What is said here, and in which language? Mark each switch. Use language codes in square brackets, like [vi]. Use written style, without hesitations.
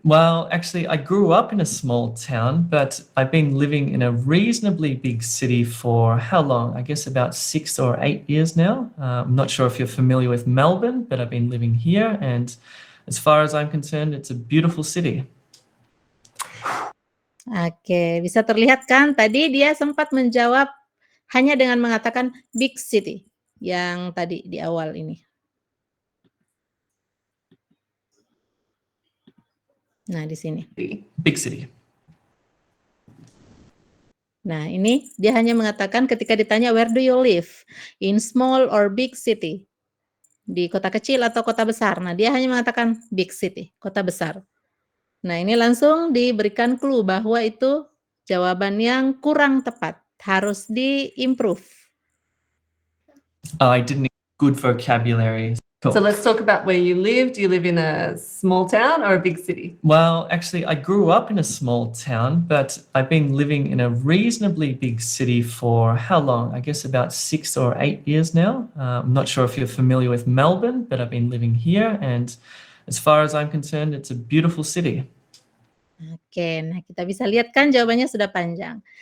[en] Well, actually, I grew up in a small town, but I've been living in a reasonably big city for how long? I guess about 6 or 8 years now. I'm not sure if you're familiar with Melbourne, but I've been living here, and as far as I'm concerned, it's a beautiful city. [id] Oke, bisa terlihat kan tadi dia sempat menjawab hanya dengan mengatakan [en] big city [id] yang tadi di awal ini. Nah, di sini. [en] Big city. [id] Nah, ini dia hanya mengatakan ketika ditanya [en] where do you live? In small or big city? [id] Di kota kecil atau kota besar? Nah, dia hanya mengatakan [en] big city, [id] kota besar. Nah, ini langsung diberikan clue bahwa itu jawaban yang kurang tepat, harus di-improve. [en] I didn't get good vocabulary. Cool. So let's talk about where you live. Do you live in a small town or a big city? Well, actually, I grew up in a small town, but I've been living in a reasonably big city for how long? I guess about 6 or 8 years now. I'm not sure if you're familiar with Melbourne, but I've been living here, and as far as I'm concerned, it's a beautiful city. [id] Oke, nah kita bisa lihat kan jawabannya sudah panjang.